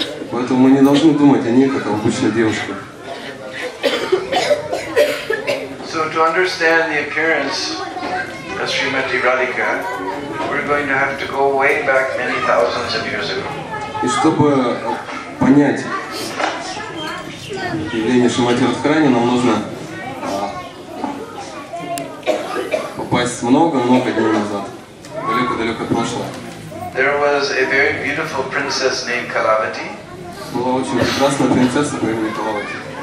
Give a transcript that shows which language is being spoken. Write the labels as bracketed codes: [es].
[ru] Поэтому мы не должны думать о ней, как о обычной девушке. [en] So to understand the appearance of Srimati Radhika, we're going to have to go way back many thousands of years ago. [ru] И чтобы понять явление Шримати Радхарани, нам нужно попасть много-много дней назад, далеко-далеко прошлое. [en] There was a very beautiful princess named Kalavati. [ru] Была очень прекрасная принцесса по имени Калавати.